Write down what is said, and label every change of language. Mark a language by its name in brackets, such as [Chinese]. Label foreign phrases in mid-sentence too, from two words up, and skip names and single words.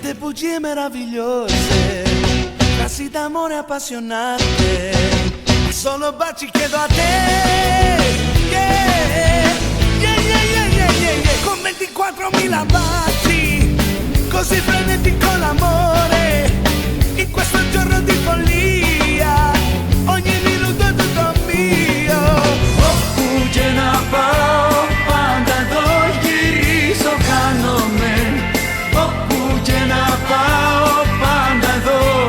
[Italian] bugie meravigliose, frasi d'amore appassionate, solo baci chiedo a te, yeah, yeah, yeah, yeah, yeah, yeah, yeah. Con 24.000 baci, così frenetico l'amore, in questo giorno di follia, ogni minuto è tutto mio. [Greek] Όπου και να πάω πάντα εδώ γυρίζω κάνομαι, όπου και να πάω πάντα εδώ.